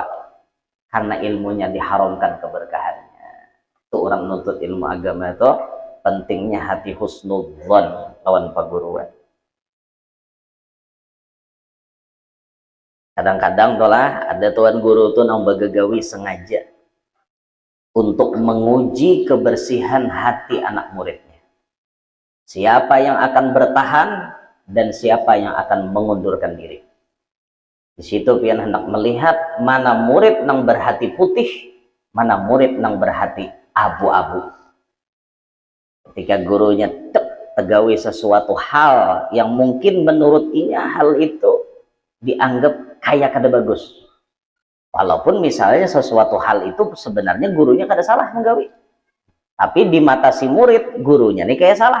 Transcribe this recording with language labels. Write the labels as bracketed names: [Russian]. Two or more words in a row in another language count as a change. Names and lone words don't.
[Indonesian] Karena ilmunya diharamkan keberkahannya. Itu orang nuntut ilmu agama itu pentingnya hati husnudzon lawan paguruan. Kadang-kadang tolah ada tuan guru tuh nang bagagawi sengaja untuk menguji kebersihan hati anak muridnya. Siapa yang akan bertahan dan siapa yang akan mengundurkan diri. Di situ pian hendak melihat mana murid nang berhati putih, mana murid nang berhati abu-abu. Ketika gurunya tegawi sesuatu hal yang mungkin menurut ia hal itu dianggap kayak kada bagus. Walaupun misalnya sesuatu hal itu sebenarnya gurunya kada salah menggawi. Tapi di mata si murid, gurunya nih kayak salah.